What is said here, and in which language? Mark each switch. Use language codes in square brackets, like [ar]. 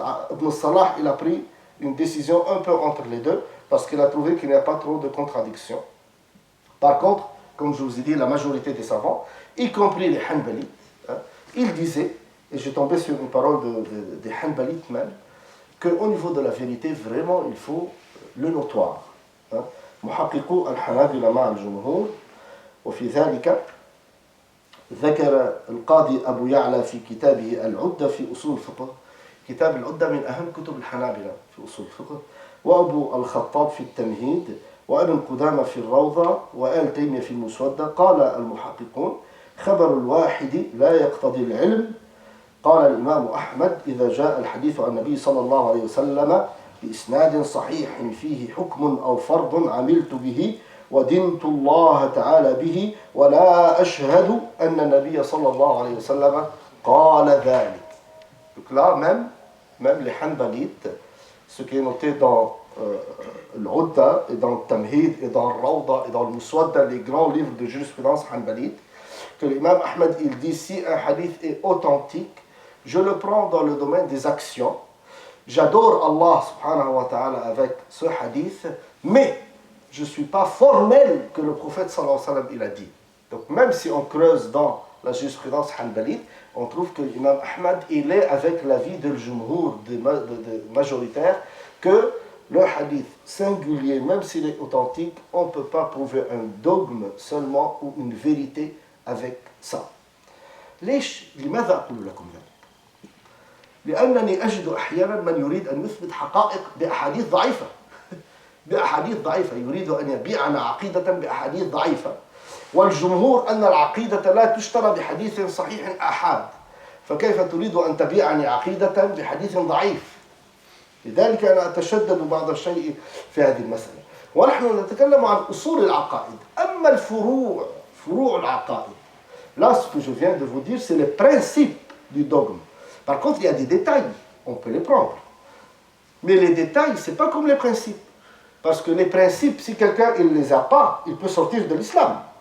[fr] Ibn Salah, il a pris une décision un peu entre les deux, parce qu'il a trouvé qu'il n'y a pas trop de contradictions. Par contre, comme je vous ai dit, la majorité des savants, y compris les Hanbalites, ils disaient, et j'ai tombé sur une parole des Hanbalites même, qu'au niveau de la vérité, vraiment, il faut le notoire. [ar] محققو الحنابلة مع الجمهور وفي ذلك ذكر القاضي أبو يعلى في كتابه العدة في أصول الفقه. كتاب العدة من أهم كتب الحنابلة في أصول الفقه، وأبو الخطاب في التمهيد، وابن قدامة في الروضة، وآل تيمية في المسودة. قال المحققون خبر الواحد لا يقتضي العلم. قال الإمام أحمد إذا جاء الحديث عن النبي صلى الله عليه وسلم بإسناد صحيح فيه حكم أو فرض عملت به ودنت الله تعالى به ولا أشهد أن النبي صلى الله عليه وسلم قال ذلك. [fr] Donc là, même les Hanbalites, ce qui est noté dans l'Udda et dans le Tamhid et dans le Rawda et dans le Muswadda, les grands livres de jurisprudence Hanbalite, que l'imam Ahmed il dit si un hadith est authentique, je le prends dans le domaine des actions. J'adore Allah subhanahu wa ta'ala avec ce hadith, mais je ne suis pas formel que le prophète sallallahu alayhi wa sallam il a dit. Donc même si on creuse dans la jurisprudence hanbalite, on trouve que l'imam Ahmad il est avec l'avis de l'jumhur, de majoritaire, que le hadith singulier, même s'il est authentique, on ne peut pas prouver un dogme seulement ou une vérité avec ça. [ar] ليش؟ لماذا أقول لكم ذلك؟ لأنني أجد أحيانا من يريد أن يثبت حقائق بأحاديث ضعيفة بأحاديث ضعيفة، يريد أن يبيعنا عقيدة بأحاديث ضعيفة، والجمهور أن العقيدة لا تشترى بحديث صحيح آحاد، فكيف تريد أن تبيعني عقيدة بحديث ضعيف؟ لذلك أنا أتشدد بعض الشيء في هذه المسألة. ونحن نتكلم عن أصول العقائد. أما الفروع، فروع العقائد، [fr] là ce que je viens de vous dire c'est le principe du dogme. Par contre il y a des détails, on peut les prendre, mais les détails c'est pas comme les principes, parce que les principes si quelqu'un il les a pas, il peut sortir de l'islam.